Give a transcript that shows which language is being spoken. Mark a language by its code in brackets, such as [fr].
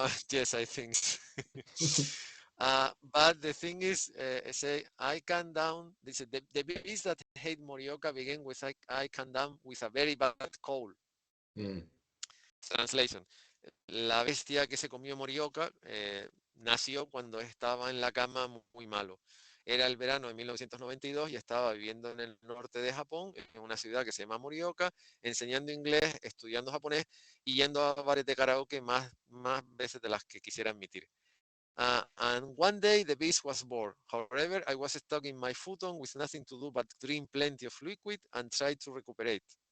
[en] Yes, I think. But the thing is, say I can down. The beast that hate Morioka began with I can down with a very bad cold. Translation. [es] La bestia que se comió Morioka nació cuando estaba en la cama muy malo. Era el verano de 1992 y estaba viviendo en el norte de Japón, en una ciudad que se llama Morioka, enseñando inglés, estudiando japonés y yendo a bares de karaoke más veces de las que quisiera admitir. [en] And one day the beast was bored. However, I was stuck in my futon with nothing to do but drink plenty of liquid and try to recuperate.